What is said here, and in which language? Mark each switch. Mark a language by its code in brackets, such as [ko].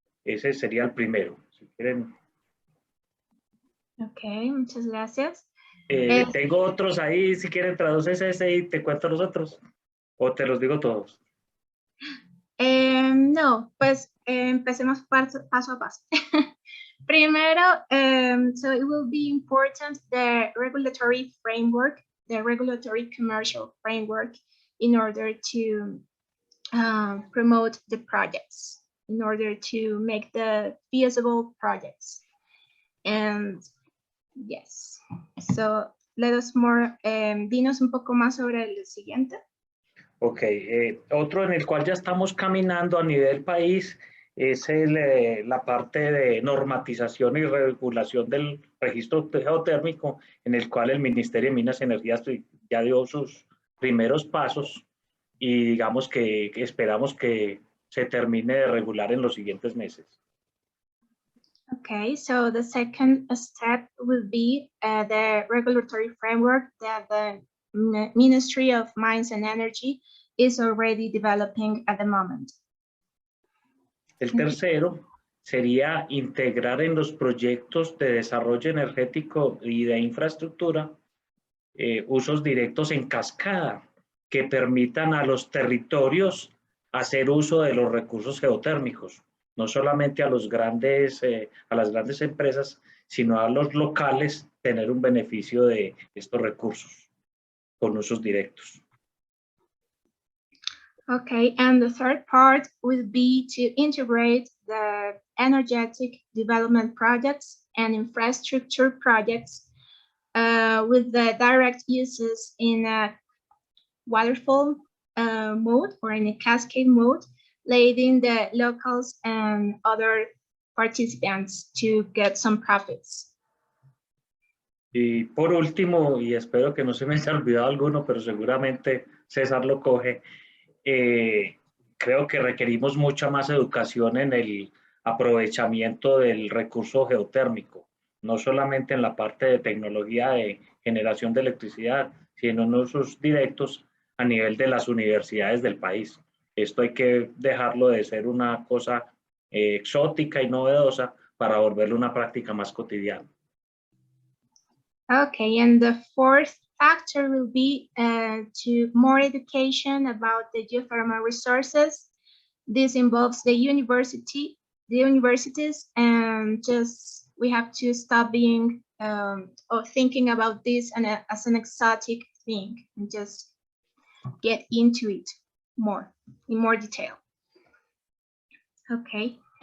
[es] Ese sería el primero. Si quieren. Ok, muchas gracias. Tengo otros ahí, si quieren traduces ese y te cuento los otros, o te los digo todos. No, pues empecemos paso a paso. [en] Primero, so it will be important the regulatory framework, the regulatory commercial framework, in order to promote the projects, in order to make the feasible projects. And yes, so let us more, [es] dinos un poco más sobre el siguiente. Ok, otro en el cual ya estamos caminando a nivel país es la parte de normatización y regulación del registro geotérmico, en el cual el Ministerio de Minas y Energías ya dio sus primeros pasos y digamos que esperamos que se termine de regular en los siguientes meses. [en] Okay, so the second step will be the regulatory framework that the Ministry of Mines and Energy is already developing at the moment. [es] El tercero sería integrar en los proyectos de desarrollo energético y de infraestructura usos directos en cascada que permitan a los territorios hacer uso de los recursos geotérmicos, no solamente a las grandes empresas, sino a los locales tener un beneficio de estos recursos con usos directos. [en] Okay, and the third part will be to integrate the energetic development projects and infrastructure projects with the direct uses in a waterfall mode or in a cascade mode, letting the locals and other participants to get some profits. [es] Y por último, y espero que no se me haya olvidado alguno, pero seguramente César lo coge, creo que requerimos mucha más educación en el aprovechamiento del recurso geotérmico, no solamente en la parte de tecnología de generación de electricidad, sino en usos directos a nivel de las universidades del país. Esto hay que dejarlo de ser una cosa exótica y novedosa para volverlo una práctica más cotidiana. [en] Okay, and the fourth factor will be to more education about the geothermal resources. This involves the universities, and just we have to stop being or thinking about this as an exotic thing and just get into it in more detail. Okay.